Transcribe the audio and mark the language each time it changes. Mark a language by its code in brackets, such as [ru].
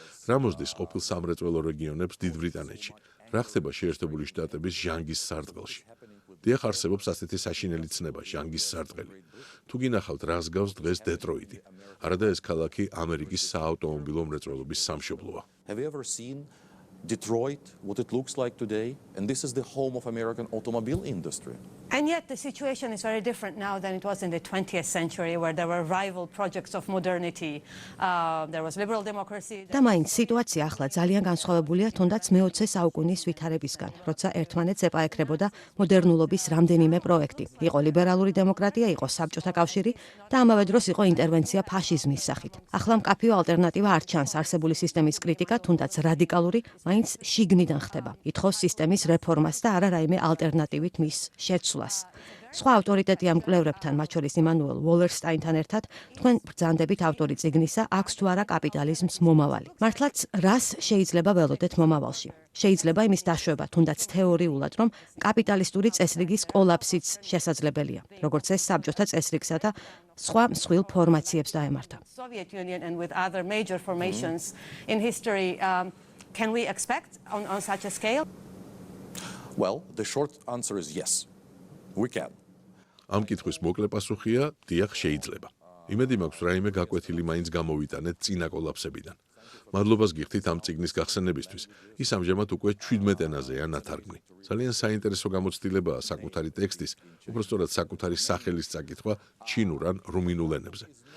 [ka] რა მოსდის ყოფილ სამრეწველო რეგიონებს დიდ ბრიტანეთში? რა ხდება შეერთებული შტატების ჟანგის სარტყელში? დიახ, არსებობს ასეთი საშინელი ცნება, ჟანგის სარტყელი. თუ გინახავთ, რას გავს დღეს დეტროიტი? არადა ეს ქალაქი ამერიკის საავტომობილო მრეწველობის სამშობლოა. [en] Have you ever seen Detroit, what it looks like today? And this is the home of American automobile industry. And yet the situation is very different now than it was in the 20th century, where there were rival projects of modernity. There was liberal democracy. [ka] და მაინც სიტუაცია ახლა ძალიან განსხვავებულია თუნდაც მე-20 საუკუნის ვითარებისგან, როცა ერთმანეთს ეპაექრებოდა მოდერნულობის რამდენიმე პროექტი. იყო ლიბერალური დემოკრატია, იყო საბჭოთა კავშირი და ამავე დროს იყო ინტერვენცია ფაშიზმის სახით. ახლა მკაფიო ალტერნატივა არ ჩანს არსებული სისტემის კრიტიკა, თუნდაც რადიკალური, მაინც შიგნიდან ხდება. ითხოვს სისტემის რეფორმას და არა რაიმე ალტერნატივით მის შეცვლას. სხვა ავტორიტეტი ამ კვლევრებთან, მათ შორის იმანუელ ვოლერსტაინთან ერთად, თქვენ ბრძანდებით ავტორი წიგნისა აქვს თუ არა კაპიტალიზმს მომავალი. მართლაც რას შეიძლება ველოდეთ მომავალში? შეიძლება იმის დაშვება, თუნდაც თეორიულად, რომ კაპიტალისტური წესრიგის კოლაფსიც შესაძლებელია, როგორც ეს საბჭოთა წესრიგსა და სხვა მსხვილ ფორმაციებს დაემართა. [en] Soviet Union and with other major formations in history, can we expect on such a scale? Well, the short answer is yes. We can. [ka] ამ კითხვის მოკლე პასუხია, დიახ, შეიძლება. იმედი მაქვს, რაიმე გაკვეთილი მაინც გამოვიტანეთ წინა კოლაფსებიდან. მადლობას გიხდით ამ წიგნის გახსენებისთვის. ის ამჟამად უკვე 17 ენაზეა ნათარგმნი. ძალიან საინტერესო გამოცდილებაა საკუთარი ტექსტის, უბრალოდ საკუთარი სახელის წაკითხვა ჩინურ ან რუმინულ ენებზე.